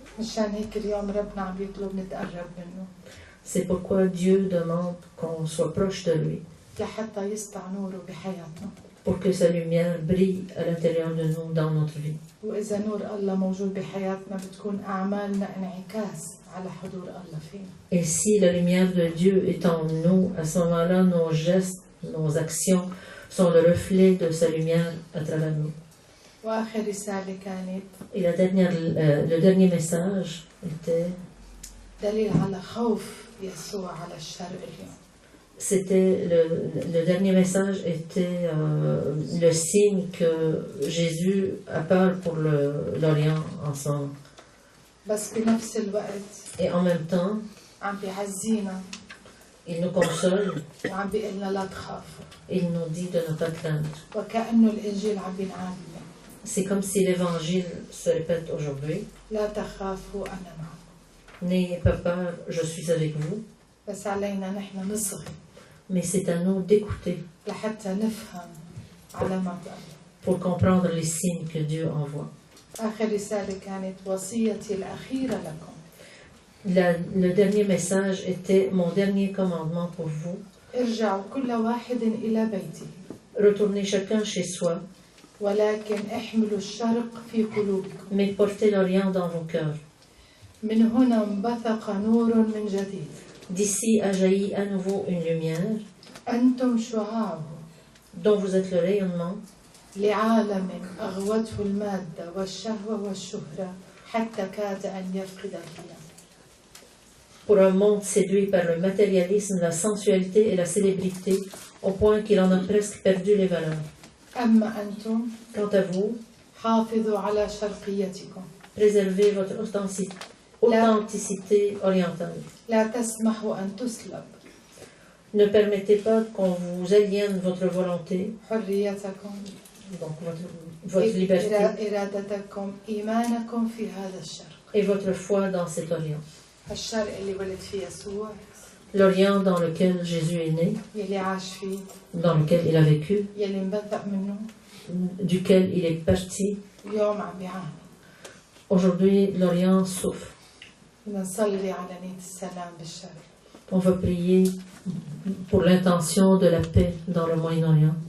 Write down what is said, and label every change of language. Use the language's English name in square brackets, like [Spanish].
[Arabic] مشان هيك اليوم ربنا عم يطلب نتقرب منه. [French] C'est pourquoi Dieu demande qu'on soit proche de lui. [Arabic] لحتى يسطع نوره بحياتنا. [French] Pour que sa lumière brille à l'intérieur de nous dans notre vie. [Arabic] وإذا نور الله موجود بحياتنا بتكون أعمالنا انعكاس على حضور الله فينا. [French] Et si la lumière de Dieu est en nous, à ce moment-là, nos gestes, nos actions sont le reflet de sa lumière à travers nous. [Arabic] وآخر رسالة كانت [French] Et le dernier message était, [Arabic] دليل على خوف يسوع على الشرق اليوم. [French] c'était le dernier message était le signe que Jésus a peur pour l'Orient en ce moment. [Arabic] بس بنفس الوقت [French] Et en même temps, [Arabic] عم بيعزينا [French] il nous console, [Arabic] وعم بيقلنا لا تخافوا. [French] il nous dit de ne pas craindre. [Arabic] وكأنه الإنجيل عم بينعادنا. [French] C'est comme si l'évangile se répète aujourd'hui. [Arabic] لا تخافوا أنا معكم. [French] N'ayez pas peur, je suis avec vous. [Arabic] بس علينا نحن نصغي. [French] Mais c'est à nous d'écouter [Arabic] لحتى نفهم علامات الله. [French] pour comprendre les signes que Dieu envoie. [Arabic] آخر رسالة كانت وصيتي الأخيرة لكم. [French] Le dernier message était mon dernier commandement pour vous. [Arabic] ارجعوا كل واحد إلى بيته. [French] Retournez chacun chez soi, [Arabic] ولكن احملوا الشرق في قلوبكم. [French] mais portez l'Orient dans vos cœurs. [Arabic] من هنا انبثق نور من جديد. [French] D'ici a jailli à nouveau une lumière, [Arabic] أنتم شعاعه. [French] dont vous êtes le rayonnement, [Arabic] لعالم أغوته المادة والشهوة والشهرة حتى كاد أن يفقد القيام. [French] pour un monde séduit par le matérialisme, la sensualité et la célébrité, au point qu'il en a presque perdu les valeurs. [Arabic] أما أنتم [French] Quant à vous, [Arabic] حافظوا على شرقيتكم. [French] préservez votre authenticité orientale. [Arabic] لا تسمحوا أن تسلب [French] Ne permettez pas qu'on vous aliène votre volonté, [Arabic] حريتكم [French] donc votre liberté [Arabic] إرادتكم إيمانكم في هذا الشرق [French] et votre foi dans cet Orient. [Arabic] الشرق اللي ولد فيه يسوع [French] L'Orient dans lequel Jésus est né, [Arabic] يلي عاش فيه [French] dans lequel il a vécu, [Arabic] يلي مبدأ منه [French] duquel il est parti. [Arabic] اليوم عم بيعاني. [French] Aujourd'hui, l'Orient souffre. [Arabic] بدنا نصلي على نية السلام بالشرق [French] On veut prier pour l'intention de la paix dans le Moyen-Orient,